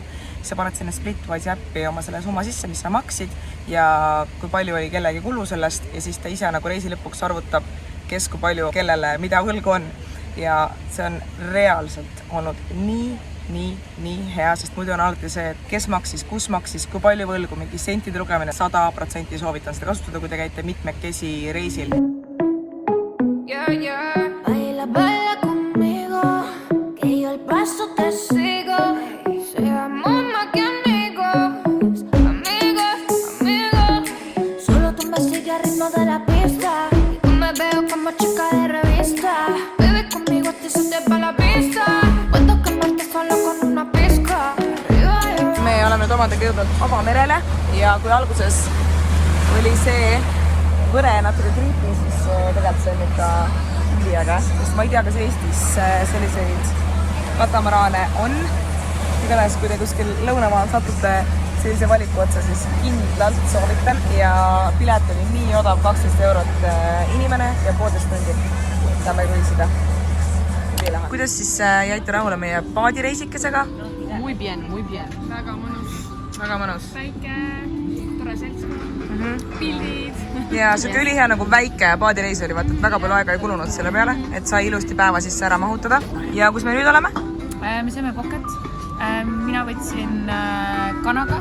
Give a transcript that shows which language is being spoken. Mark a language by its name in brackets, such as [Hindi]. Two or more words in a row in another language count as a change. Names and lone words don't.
[Estonian] Sa paned sinna Splitwise äppi oma selle summa sisse, mis sa maksid ja kui palju oli kellegi kulu sellest ja siis ta ise nagu reisi lõpuks arvutab, kes kui palju kellele mida võlgu on. Ja see on reaalselt olnud nii hea, sest muidu on alati see, et kes maksis, kus maksis, kui palju võlgu, mingi sentide lugemine, 100% soovitan seda kasutada, kui te käite mitmekesi reisil. [Spanish] Baila, baila conmigo, que yo el paso te sigo. Seamos más que amigos, amigos. Solo tú me sigues al ritmo de la pista y tú me veo como chica de revista. Bebe conmigo, te sientes pa' la pista. Puedo quemarte solo con una pizca. [Estonian] Me oleme nüüd omadega jõudnud avamerele ja kui alguses oli see võre natuke kriipi, siis tegelikult see on ikka Indiaga, sest ma ei tea, kas Eestis selliseid katamaraane on. Igatahes, kui te kuskil lõunamaal satute sellise valiku otsa, siis kindlalt soovitan ja pilet oli nii odav, 12 eurot inimene ja 1,5 tundi saame kruiisida. Kuidas siis jäite rahule meie paadireisikesega? [Spanish] Muy bien. [Estonian] Väga mõnus. Väga mõnus. Väike, tore seltskond, pildid. Ja siuke ülihea nagu väike paadireis oli, vaata, et väga palju aega ei kulunud selle peale, et sai ilusti päeva sisse ära mahutada. Ja kus me nüüd oleme? [English] Me saime Pocket. [Estonian] Mina võtsin kanaga.